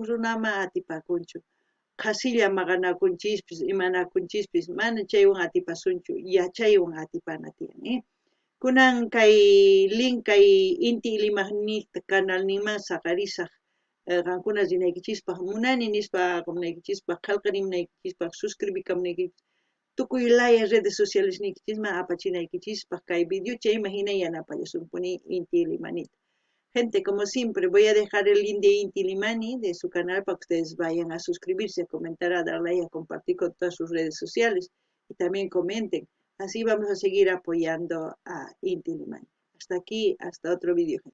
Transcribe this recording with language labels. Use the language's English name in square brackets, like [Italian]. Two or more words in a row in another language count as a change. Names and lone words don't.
[Quechua] runaman atipakunchu qhasilla maqanakunchispis imanakunchispis mana chaywan atipasunchu yachaywan atipana tiyan kunan kay link kay Inti Limagnita canalninman saqarisaq qankuna rinaykichispaq munani nispa munaykichispaq qillqarimunaykichispaq suscribikamunaykichis tukuy laya [Spanish] redes sociales [Quechua] niykichisman apachinaykichispaq kay video chayman hina yanapallasunpuni Inti Limanita. [Spanish] Gente, como siempre, voy a dejar el link de Inti Limani, de su canal, para que ustedes vayan a suscribirse, a comentar, a darle like, a compartir con todas sus redes sociales. Y también comenten. Así vamos a seguir apoyando a Inti Limani. Hasta aquí, hasta otro video.